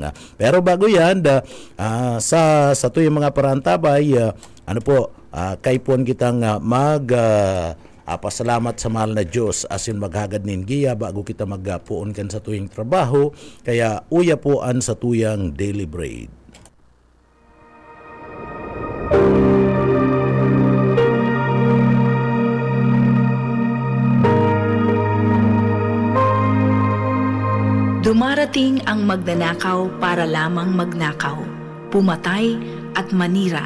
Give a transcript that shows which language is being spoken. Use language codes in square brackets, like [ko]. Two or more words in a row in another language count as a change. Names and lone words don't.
[bik] Pero bago yan, sa tuyang mga parantabay, kay puan kitang pasalamat sa mahal na Diyos asin maghagad nin giya bago kita magpuon kan sa tuyang trabaho, kaya uya puan sa tuyang [en] daily bread. [tl] Dumarating ang magnanakaw para lamang magnakaw, pumatay at manira.